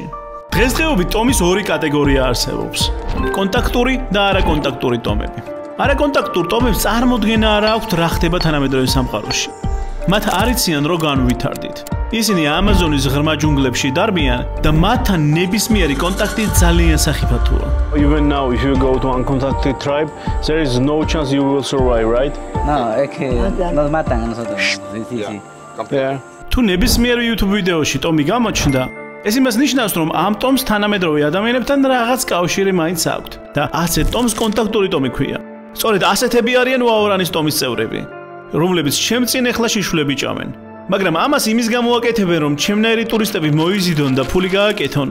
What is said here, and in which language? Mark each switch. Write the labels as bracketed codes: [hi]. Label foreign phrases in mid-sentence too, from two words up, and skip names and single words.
[ka] დღესდღეობით ტომის ორი კატეგორია არსებობს: კონტაქტური და არაკონტაქტური ტომები. არაკონტაქტურ ტომებს წარმოდგენა არ აქვთ, რა ხდება თანამედროვე სამყაროში. მათ არ იციან, რო განვითარდით. ისინი ამაზონის ღრმა ჯუნგლებში დარბიან და მათთან ნებისმიერი კონტაქტი ძალიან სახიფათოა. [en] Even now if you go to uncontacted tribe, there is no chance you will survive, right? [es] No, es que nos matan a nosotros. Sí. [en] Yeah. [ka] თუ ნებისმიერ YouTube ვიდეოში ტომი გამოჩნდა, ეს იმას ნიშნავს, რომ ამ ტომს თანამედროვე ადამიანებთან რაღაც კავშირი მაინც აქვთ და ასეთ ტომს კონტაქტური ტომი ქვია. სწორედ ასეთები არიან ვაორანის ტომის წევრები, რომლებიც ჩემ წინ ეხლა შიშვლები ჭამენ. მაგრამ ამას იმის გამო აკეთებენ, რომ ჩემნაირი ტურისტები მოიზიდონ და ფული გააკეთონ.